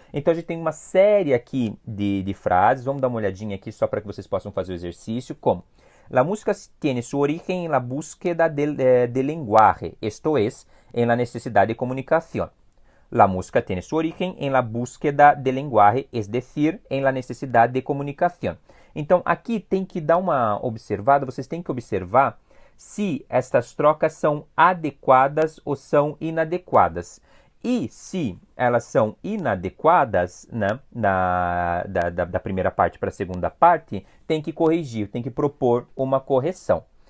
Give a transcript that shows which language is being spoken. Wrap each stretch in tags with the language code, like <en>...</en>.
<pt>Então a gente tem uma série aqui de frases, vamos dar uma olhadinha aqui só para que vocês possam fazer o exercício, como</pt> <es>la música tiene su origen en la búsqueda del lenguaje, esto es, en la necesidad de comunicación. La música tiene su origen en la búsqueda del lenguaje, es decir, en la necesidad de comunicación.</es> <pt>Então, aqui tem que dar uma observada, vocês têm que observar se estas trocas são adequadas ou são inadequadas. E se elas são inadequadas, né, da primeira parte para a segunda parte, tem que corrigir, tem que propor uma correção.</pt>